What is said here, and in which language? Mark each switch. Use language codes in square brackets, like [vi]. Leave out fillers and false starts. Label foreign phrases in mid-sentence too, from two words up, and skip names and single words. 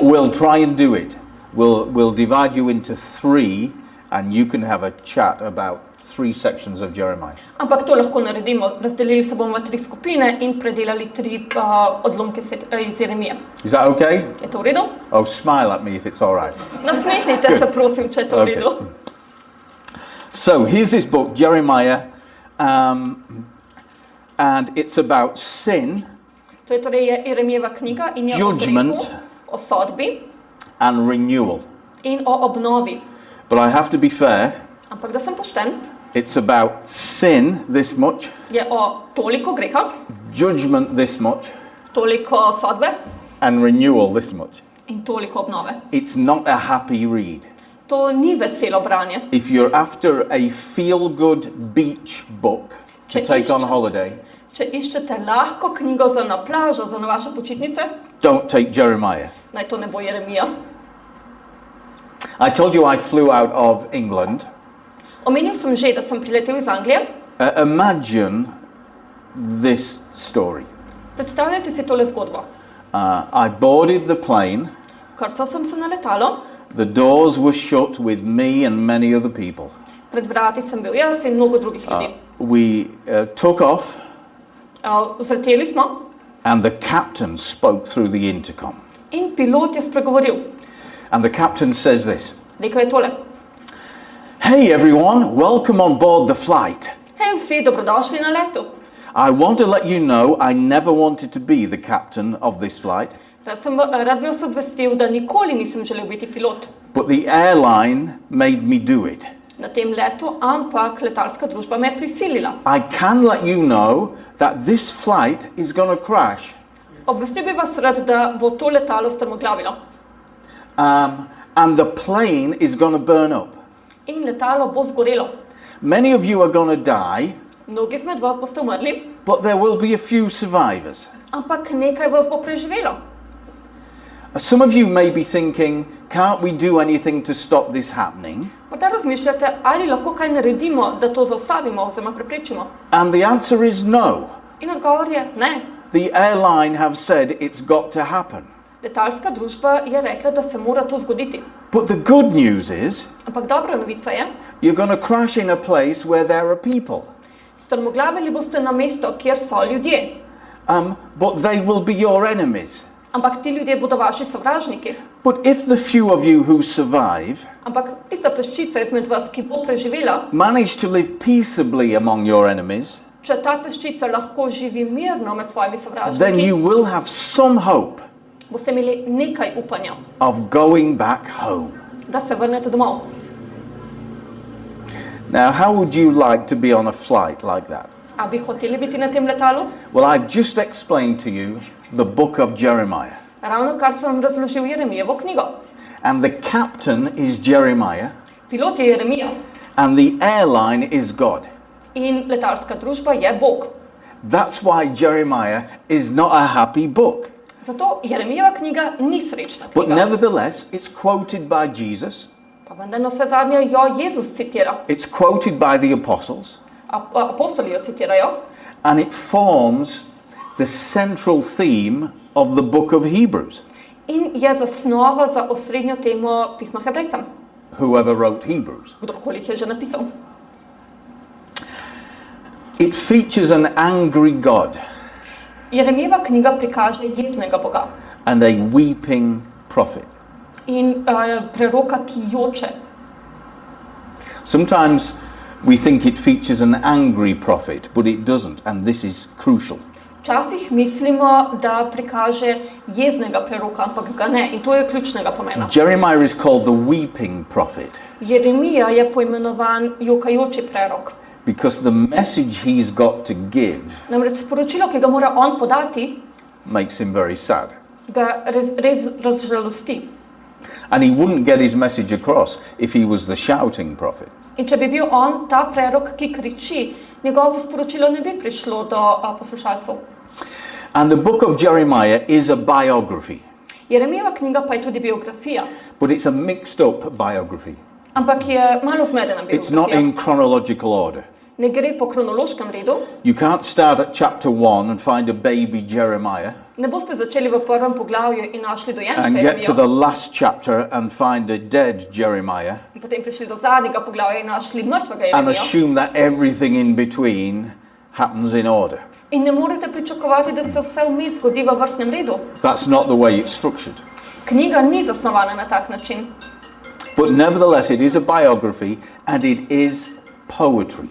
[en] But we'll try and do it. We'll divide you into 3, and you can have a chat about 3 sections of Jeremiah. [sl] Ampak to lahko naredimo. Razdelili se bomo v 3 skupine in predelali 3 odlomke iz Jeremije. [en] Is that okay? [sl] Je to v redu? [en] Oh, smile at me if it's all right. [sl] Nasmehnite se, prosim, če je to v redu. [en] So here's this book, Jeremiah, and it's about sin [sl] To je torej Jeremijeva knjiga in je o [en] Judgment. [sl] grehu, o sodbi [en] and renewal. [sl] in o obnovi. [en] But I have to be fair, [sl] Ampak da sem pošten, [en] it's about sin this much, [sl] je o toliko greha, [en] judgment this much, [sl] toliko sodbe [en] and renewal this much. [sl] in toliko obnove. [en] It's not a happy read. [sl] To ni veselo branje. [en] If you're after a feel-good beach book to take on holiday, [sl] Če iščete lahko knjigo za na plažo, za na vaše počitnice, [en] don't take Jeremiah. [sl] naj to ne bo Jeremija. [en] I told you I flew out of England. [sl] Omenil sem že, da sem priletel iz Anglije. [en] Imagine this story. [sl] Predstavljajte si tole zgodbo. [en] I boarded the plane. [sl] Krcal sem se na letalo, [en] The doors were shut with me and many other people. [sl] pred vrati sem bil jaz in mnogo drugih ljudi. [en] We took off, [sl] Vzleteli smo [en] and the captain spoke through the intercom. [sl] in pilot je spregovoril. [en] And the captain says this: [sl] Rekel je tole: [en] "Hey everyone, welcome on board the flight. [sl] Hej vsi, dobrodošli na letu. [en] I want to let you know I never wanted to be the captain of this flight, [sl] Rad bi vas obvestil, da nikoli nisem želel biti pilot. [en] but the airline made me do it. [sl] na tem letu, ampak letalska družba me je prisilila. [en] I can let you know that this flight is going to crash. [sl] Obvestil bi vas rad, da bo to letalo strmoglavilo. [en] And the plane is going to burn up. [sl] In letalo bo zgorelo. [en] Many of you are going to die, [sl] Mnogi izmed vas boste umrli, [en] but there will be a few survivors. [sl] ampak nekaj vas bo preživelo. [en] Some of you may be thinking, can't we do anything to stop this happening? [sl] Morda razmišljate, ali lahko kaj naredimo, da to zaustavimo oziroma preprečimo. [en] And the answer is no. [sl] In odgovor je ne. [en] The airline have said it's got to happen. [sl] Letalska družba je rekla, da se mora to zgoditi. [en] But the good news is, [sl] Ampak dobra novica je, [en] you're going to crash in a place where there are people. [sl] strmoglavili boste na mesto, kjer so ljudje. [en] But they will be your enemies. [sl] Ampak ti ljudje bodo vaši sovražniki. [en] But if the few of you who survive [sl] Ampak tista peščica izmed vas, ki bo preživela, [en] manage to live peaceably among your enemies, [sl] če ta peščica lahko živi mirno med svojimi [en] then [sl] sovražniki, [en] you will have some hope [sl] boste imeli nekaj upanja, [en] of going back home. [sl] da se vrnete domov. [en] Now, how would you like to be on a flight like that? [sl] A bi hoteli biti na tem letalu? [en] Well, I've just explained to you the book of Jeremiah. [sl] Ravno kar sem razložil Jeremijevo knjigo. [en] And the captain is Jeremiah, [sl] Pilot je Jeremija [en] and the airline is God. [sl] in letalska družba je Bog. [en] That's why Jeremiah is not a happy book. [sl] Zato Jeremijeva knjiga ni srečna [en] But [sl] knjiga. [en] nevertheless, it's quoted by Jesus, [sl] Pa vendar na vse zadnje jo Jezus citira. [en] it's quoted by the apostles, [sl] Apostoli jo citirajo. [en] and it forms the central theme of the book of Hebrews. [sl] In je zasnova za osrednjo temo pisma Hebrejcem. [en] Whoever wrote Hebrews. [sl] Kdorkoli jih je že napisal. [en] It features an angry God [sl] Jeremijeva knjiga prikaže jeznega Boga [en] and a weeping prophet. [sl] in preroka, ki joče. [en] Sometimes we think it features an angry prophet, but it doesn't, and this is crucial. [sl] Včasih mislimo, da prikaže jeznega preroka, ampak ga ne, in to je ključnega pomena. [en] Jeremiah is called the weeping prophet [sl] Jeremija je poimenovan jokajoči prerok. [en] because the message he's got to give [sl] Namreč sporočilo, ki ga mora on podati, [en] makes him very sad. [sl] ga res razžalosti. [en] And he wouldn't get his message across if he was the shouting prophet. [sl] In če bi bil on ta prerok, ki kriči, njegovo sporočilo ne bi prišlo do poslušalcev. [en] And the book of Jeremiah is a biography, [sl] Jeremijeva knjiga pa je tudi biografija, [en] but it's a mixed up biography. [sl] ampak je malo zmedena [en] It's not [sl] biografija. [en] in chronological order. [sl] Ne gre po kronološkem redu. [en] You can't start at chapter 1 and find a baby Jeremiah [sl] Ne boste začeli v prvem poglavju in našli dojenčka [en] and get to the [sl] Jeremijo, [en] last chapter and find a dead Jeremiah [sl] in potem prišli do zadnjega poglavja in našli mrtvega [en] and [sl] Jeremijo. [en] assume that everything in between happens in order. [sl] In ne morete pričakovati, da se vse vmes zgodi v vrstnem redu. [en] That's not the way it's structured. [sl] Knjiga ni zasnovana na tak način. [en] But nevertheless, it is a biography and it is poetry.